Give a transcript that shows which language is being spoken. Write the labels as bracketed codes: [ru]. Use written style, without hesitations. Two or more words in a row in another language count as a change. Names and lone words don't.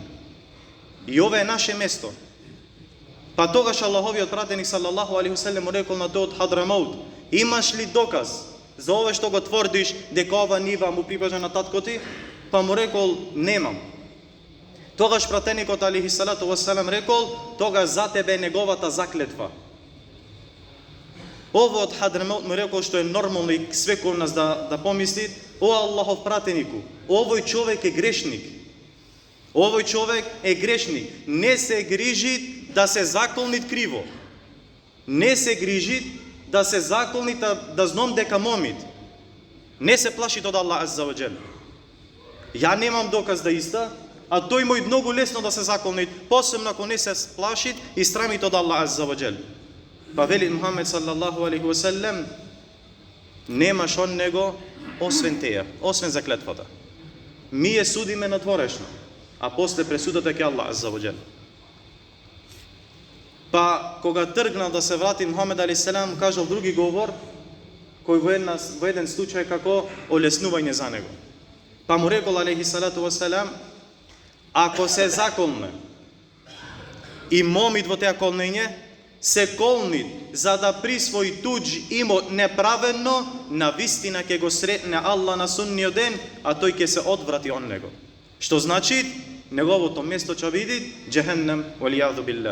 [mk] И ова е наше место. Па тогаш Аллаховиот пратеник [ar] صلى الله عليه وسلم [mk] му рекол на тој од Хадрамаут: имаш ли доказ за ова што го тврдиш дека ова нива му припаѓа на татко ти? Па му рекол: немам. Тогаш пратеникот [ar] عليه الصلاة والسلام [mk] рекол: тога за тебе е неговата заклетва. Ово од Хадрамаут му рекол, што е нормално и свекој нас да помисли: о Аллахов пратенику, овој човек е грешник. Овој човек е грешник. Не се грижи да се заколнит криво. Не се грижи да се заколнит, да знам дека момит. Не се плашит од Аллах [ar] عز وجل. [mk] Ја немам доказ да иста, а тој му и многу лесно да се заколнит, посебно ако не се плашит и страмит од Аллах [ar] عز وجل. [mk] Па вели Мухамед [ar] صلى الله عليه وسلم: [mk] немаш од него освен теја, освен заклетвата. Ми ја судиме надворешно, а после пресудата ке Аллах [ar] عز وجل. [mk] Па кога тргнал да се врати Мухамед [ar] عليه السلام, [mk] кажал други говор, кој во еден случај како олеснување за него. Па му рекол [ar] عليه الصلاة والسلام: [mk] ако се заколне и момит во теа колнење, се колни за да присвои туѓ имот неправедно, на вистина ќе го сретне Аллах на судниот ден, а тој ќе се одврати од него. Што значи, неговото место ќе биде џехеннем [ar] والعياذ بالله.